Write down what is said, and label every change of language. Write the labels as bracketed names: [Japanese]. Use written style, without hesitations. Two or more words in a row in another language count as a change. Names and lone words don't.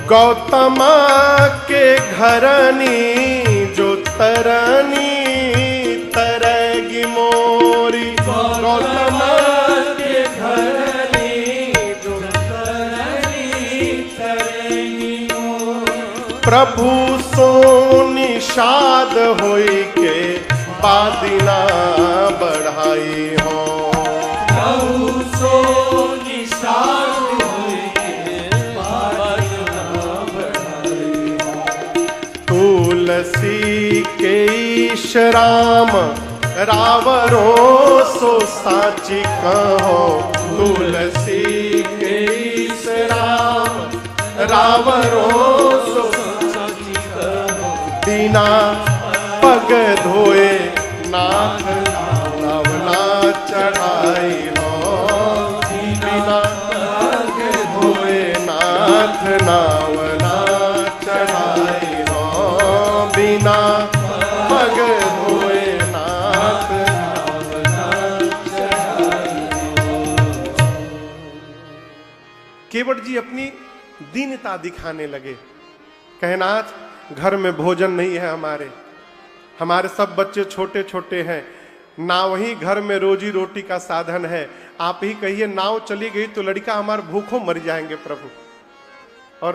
[Braj] गौतम के घरनी जो तरनी तरगी मोरी। गौतम के घरनी जो तरनी तरेगी मोरी। प्रभु सो निषाद होई के बादिना बढ़ाई हो। प्रभु सो निषाद होई के बादना बढ़ाई हो। तुलसी के ईश राम रावरो सो साची कहो। तुलसी के ईश राम रावरो सो सची कहो। दीना पग धोए नाथ नवना चढ़ाई हो। बिना पग धोए नाथ नावना चढ़ाई हो। बिना पग धोए नाथ नावना चढ़ाई हो। [Hindi] केवट जी अपनी दीनता दिखाने लगे। कहनाथ घर में भोजन नहीं है, हमारे सब बच्चे छोटे छोटे हैं, नाव ही घर में रोजी रोटी का साधन है। आप ही कहिए नाव चली गई तो लड़का हमारे भूखों मर जाएंगे प्रभु।